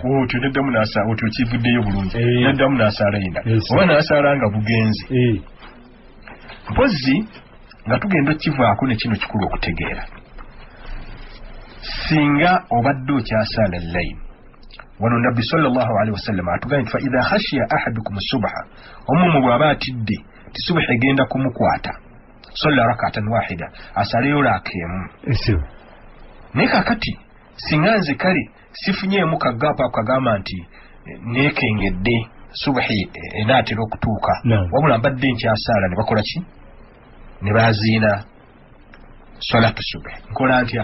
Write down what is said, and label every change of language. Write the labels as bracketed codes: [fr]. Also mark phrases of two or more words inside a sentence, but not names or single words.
[lg] otyo neddamu n'asaala otyo kivuddeyo bulungi naddamu n'asaalayo endala oba n'asaala nga bugenzi. Mpozi nga tugenda okkivaako ne kino kikulu okutegeera, singa obadde okyasaala layini wano nabbi [ar] sallallahu alaihi wasallam [lg] atugambye nti [ar] fa idha khashiya ahadukum subha, [lg] omumu bw'aba atidde ti subuhi egenda kumukwata [ar] salla rak'atan wahida [lg] asaleyo raakemu. Naye kakati singa nze kale sifunyeemu kagapa akagamba nti neekengedde subuhi enaatera okutuuka wabula mbadde nkyasaala ne bakola ki ne baziina salatu subuhi, nkola ntya?